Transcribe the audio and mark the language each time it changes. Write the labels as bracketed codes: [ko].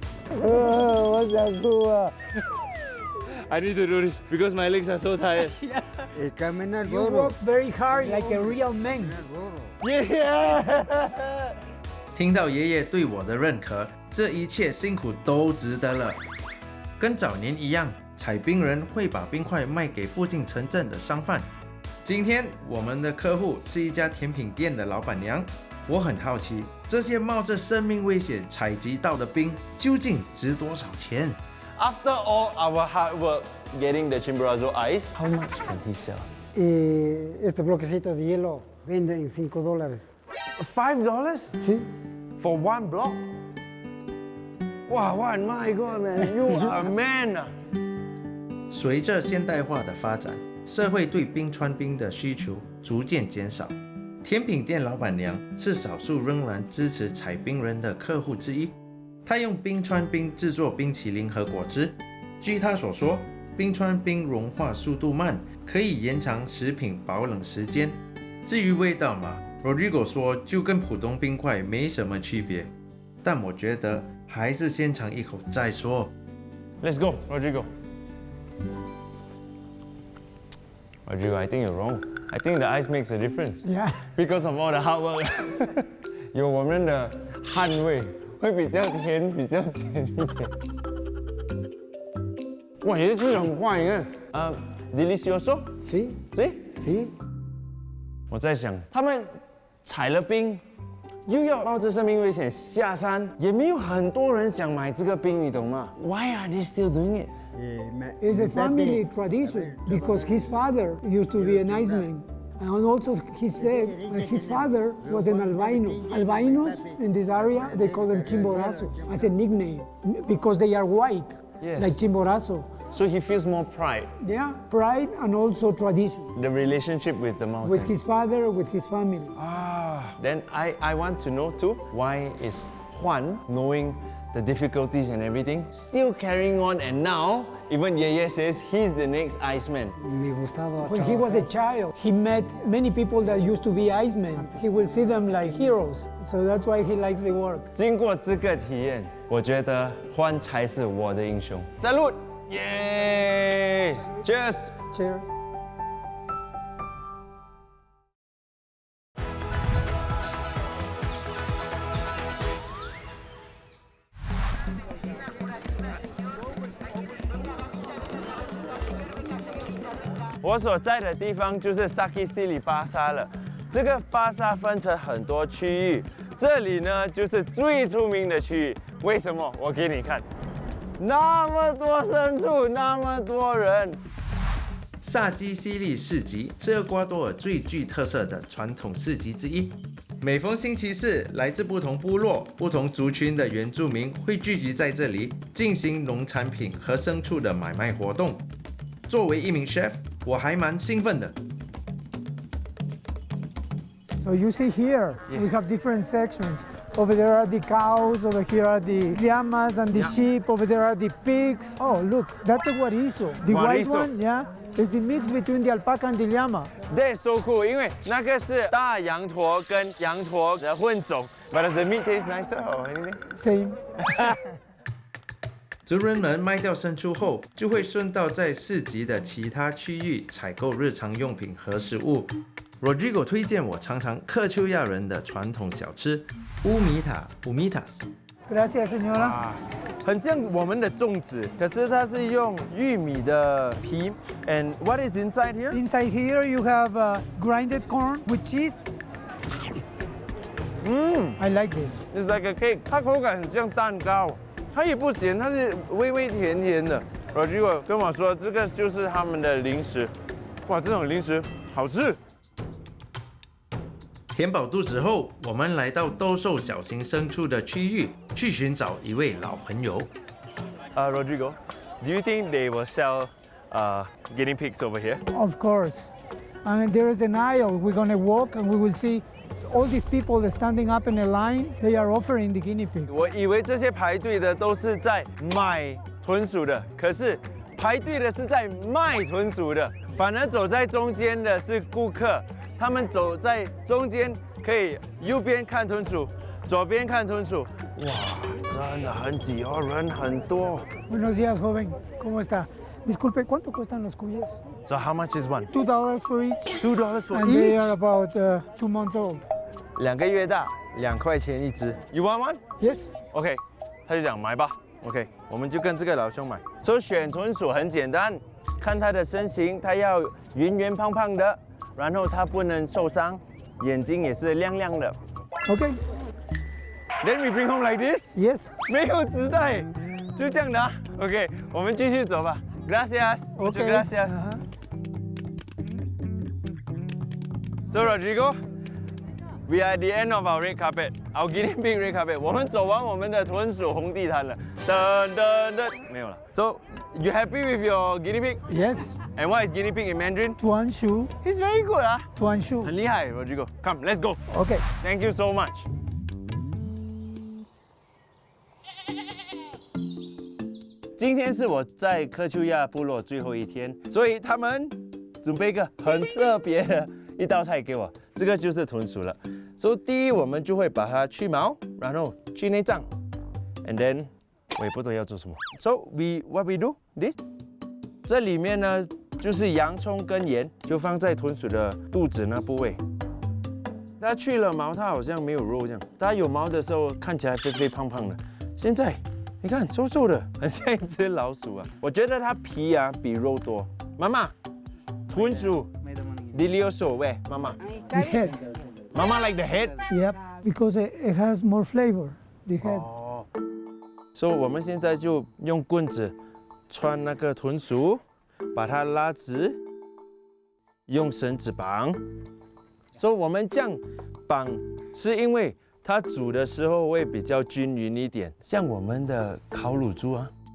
[zh] 我想哭啊 [en] ！I need to do this because my legs are so tired. [es] Caminar [en] You [es] duro. [en] work very hard like a real man. Yeah. [zh] 听到爷爷对我的认可，这一切辛苦都值得了。跟早年一样，采冰人会把冰块卖给附近城镇的商贩。今天我们的客户是一家甜品店的老板娘，我很好奇，这些冒着生命危险采集到的冰究竟值多少钱？ [en] After all our hard work getting the Chimborazo ice, how much can he sell? [es] Y este bloquecito de hielo vende en $5. [en] $5 [es] Sí. [en] for one block? Wow, wow, my God, man, you are a man 啊！ [zh] 随着现代化的发展，社会对冰川冰的需求逐渐减少。甜品店老板娘是少数仍然支持采冰人的客户之一。她用冰川冰制作冰淇淋和果汁。据她所说，冰川冰融化速度慢，可以延长食品保冷时间。至于味道嘛 ，Rodrigo 说就跟普通冰块没什么区别。但我觉得还是先尝一口再说。 [en] Let's go, Rodrigo. Rodrigo, I think you're wrong. I think the ice makes a difference Yeah. because of all the hard work. [zh] 有我们的汗味，会比较甜，比较咸一点。哇，也是吃得很快，你看，delicioso， [es] Sí. [zh] 对。 [es] Sí. [zh] 我在想，他们采了冰，又要冒着生命危险下山，也没有很多人想买这个冰，你懂吗 ？ [en] Why are they still doing it? It's a family tradition because his father used to be an iceman. And also he said that his father was an albino. Albinos in this area, they call them chimborazos as a nickname because they are white, Yes. like chimborazo. So he feels more pride, Yeah, pride and also tradition the relationship with the mountain. with his father, with his family. Then I want to know too, why is Juan, knowing the difficulties and everything, still carrying on, and now even Yeye says he's the next Iceman. When he was a child, he met many people that used to be icemen. He will see them like heroes. So that's why he likes the work. [zh] 经过这个体验，我觉得Juan才是我的英雄。 [en] Salute! Yay! Cheers! Cheers. [zh] 我所在的地方就是 Saki Sili 巴沙了。这个巴沙分成很多区域，这里呢就是最出名的区域。为什么？我给你看，那么多牲畜，那么多人。萨基西利市集是厄瓜多尔最具特色的传统市集之一。每逢星期四，来自不同部落、不同族群的原住民会聚集在这里，进行农产品和牲畜的买卖活动。作为一名 chef， 我还蛮兴奋的。 [en] So you see here, we have different sections. Over there are the cows, over here are the llamas and the sheep, over there are the pigs. Oh, look, that's a guarizo. The white Guarizo. one, yeah, is the mix between the alpaca and the llama. That's so cool， [zh] 因为那个是大羊驼跟羊驼的混种。 [en] But does the meat taste nicer or anything? Same. [zh] 族人们卖掉牲畜后，就会顺道在市集的其他区域采购日常用品和食物。 Rodrigo 推荐我尝尝克丘亚人的传统小吃乌米塔 （Umitas）。 Gracias, señora. 啊，很像我们的粽子，可是它是用玉米的皮。 [en] And what is inside here? Inside here you have grinded corn with cheese. I like this. It's like a cake， [zh] 它口感很像蛋糕，它也不咸，它是微微甜甜的。 Rodrigo 跟我说，这个就是他们的零食。哇，这种零食好吃。填饱肚子后，我们来到兜售小型牲畜的区域，去寻找一位老朋友。 [en] Rodrigo, do you think they will sell guinea pigs over here? Of course. And there is an aisle. We're going to walk and we will see all these people that standing up in a line. They are offering the guinea pig. [zh] 我以为这些排队的都是在买豚鼠的，可是排队的是在卖豚鼠的，反而走在中间的是顾客。他们走在中间，可以右边看豚鼠，左边看豚鼠。哇，真的很挤哦，人很多。 [es] Buenos días, joven. ¿Cómo está? Disculpe, ¿cuánto cuestan los cuyes? [en] So how much is one? $2 for each. $2 for And they each. are about 2 months old. [zh] 2个月大，2块钱一只。 [en] You want one? Yes. [zh] OK， 他就讲买吧。 OK， 我们就跟这个老兄买。所以选豚鼠很简单，看它的身形，它要圆圆胖胖的，然后它不能受伤，眼睛也是亮亮的。 [en] Okay. Then we bring home like this， Yes. [zh] 没有纸袋，就这样的啊。 OK， 我们继续走吧。Gracias， [en] Okay. [es] Gracias。 [en] So Rodrigo, we are at the end of our red carpet, our guinea pig red carpet. [zh] 我们走完我们的豚鼠红地毯了，噔噔噔，没有了。 [en] So you happy with your guinea pig? Yes, And what is guinea pig in Mandarin? [zh] Tuan Shu, [en] He's very good 啊， [zh] Tuan Shu. 很厉害 Rodrigo. [en] Come, let's go. Okay. Thank you so much. [zh] 今天是我在科丘亚部落最后一天，所以他们准备一个很特别的一道菜给我，这个就是豚鼠了。所以第一，我们就会把它去毛，然后去内脏 ， [en] and then [zh] 我也不知道要做什么。 So what we do this？这里面呢就是洋葱跟盐，就放在豚鼠的肚子那部位。它去了毛，它好像没有肉这样。它有毛的时候看起来肥肥胖胖的，现在你看瘦瘦的，很像一只老鼠啊。我觉得它皮啊比肉多。妈妈，豚鼠 delicioso 喂，妈妈。 [en] The head. 妈妈 like the head。 Yep, because it has more flavor. The head. [zh] 哦。所以我们现在就用棍子穿那个豚鼠，把它拉直，用绳子绑。所以我们这样绑，是因为它煮的时候会比较均匀一点，像我们的烤乳猪啊。